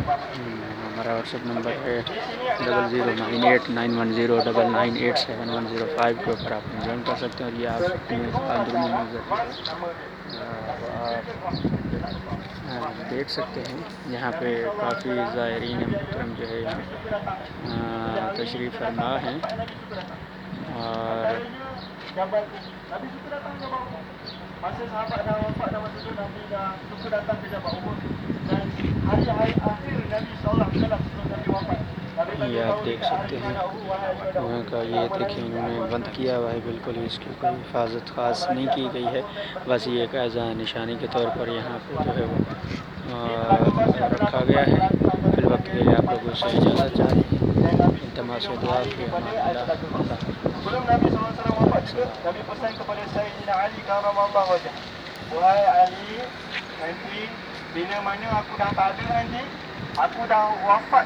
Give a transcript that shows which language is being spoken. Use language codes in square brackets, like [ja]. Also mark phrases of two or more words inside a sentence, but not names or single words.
[ur] ہمارا واٹس ایپ نمبر ہے 009899898710 کے اوپر آپ جوائن کر سکتے ہیں، اور یہ آپ اندرونی منظر آپ دیکھ سکتے ہیں۔ یہاں پہ کافی زائرین محترم جو ہے یہاں تشریف فرما ہیں، اور [ms] masa sahabat dah wafat dah masa tu Nabi dah suka datang ke Jabal Uhud, dan hari-hari akhir Nabi [ar] صلى الله عليه وسلم [ms] sebelum Nabi wafat. [ur] یہ آپ دیکھ سکتے ہیں وہاں کا، یہ دیکھیں انہوں نے بند کیا ہوا ہے، بالکل ہی اس کی کوئی حفاظت خاص نہیں کی گئی ہے، بس یہ ایک ایز نشانی کے طور پر یہاں پہ جو ہے وہ رکھا گیا ہے۔ فی الوقت کے لیے آپ لوگوں سے اجازت چاہتے ہیں، التماس و دعا فی امان اللہ۔ [ms] Sebelum Nabi SAW wafat juga, Nabi pesan kepada Sayyidina Ali [ar] كرم الله وجهه, [ms] wahai Ali, nanti bila mana aku dah tak ada nanti, aku dah wafat